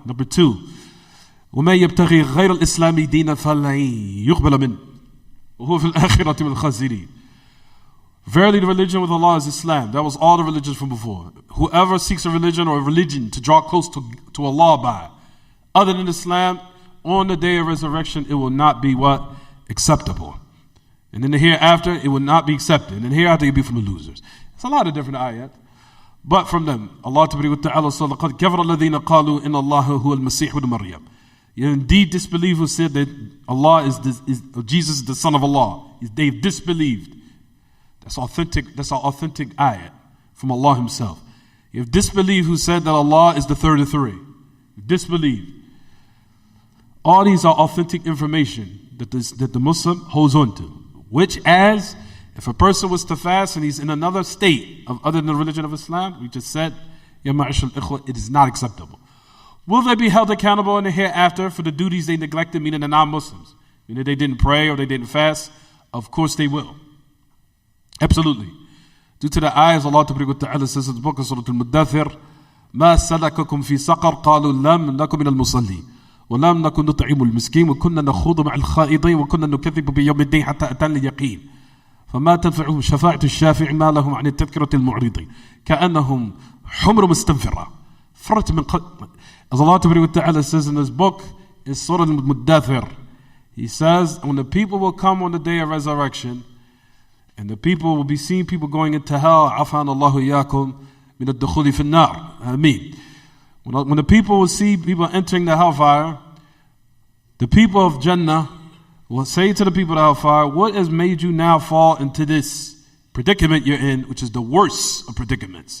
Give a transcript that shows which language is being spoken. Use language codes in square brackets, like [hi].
[en] Number two, [ar] وَمَا يَبْتَغِي غَيْرَ الْإِسْلَامِ دِينًا فَلَن يُقْبَلَ مِنْهُ وَهُوَ فِي الْآخِرَةِ مِنَ الْخَاسِرِينَ. [en] Verily, the religion with Allah is Islam. That was all the religions from before. Whoever seeks a religion or a religion to draw close to Allah by, other than Islam, on the day of resurrection, it will not be what? Acceptable. And in the hereafter, it will not be accepted. And in the hereafter, it will be from the losers. It's a lot of different ayat. But from them, Allah Ta'ala said, [ar] لَقَدْ كَفَرَ الَّذِينَ قَالُوا إِنَّ اللَّهَ هُوَ الْمَسِيحُ ابْنُ مَرْيَمَ. [en] Indeed, disbelieve who said that Allah Jesus is the Son of Allah. They've disbelieved. That's authentic. That's our authentic ayat from Allah Himself. You've disbelieved who said that Allah is the third of three. You've disbelieved. All these are authentic information that the Muslim holds on to. Which, as if a person was to fast and he's in another state other than the religion of Islam, we just said, [ar] Ya ma'ashal ikhwa, [en] it is not acceptable. Will they be held accountable in the hereafter for the duties they neglected, meaning the non-Muslims? Meaning they didn't pray or they didn't fast? Of course they will. Absolutely. Due to the ayahs, Allah Ta'ala says in the book of Surah Al-Muddathir, [ar] مَا سَلَكَكُمْ فِي سَقَرْ قَالُوا لَمْ نَكُمْ مِنَ الْمُصَلِّينَ وَلَمْ نَكُنْ نُطْعِمُ الْمِسْكِينَ وَكُنَّا نَخُوضُ مَعَ الْخَائِضِينَ وَكُنَّا نُكَذِّبُ بِيَوْمِ الدِّينِ حَتَّى أَتَانَا الْيَقِينُ فما تنفعهم شفاعة الشافع ما لهم عن التذكرة المعرضين كأنهم حمر مستنفرة فرت من [en] As Allah Ta'ala says in this book, in Surah Al-Muddathir, He says, when the people will come on the day of resurrection, and the people will be seeing people going into hell, [ar] عَفَانَ اللَّهُ إِيَّاكُمْ مِنَ الدُّخُولِ فِي النَّارِ Ameen. [en] When the people will see people entering the hellfire, the people of Jannah will say to the people of hellfire, what has made you now fall into this predicament you're in, which is the worst of predicaments?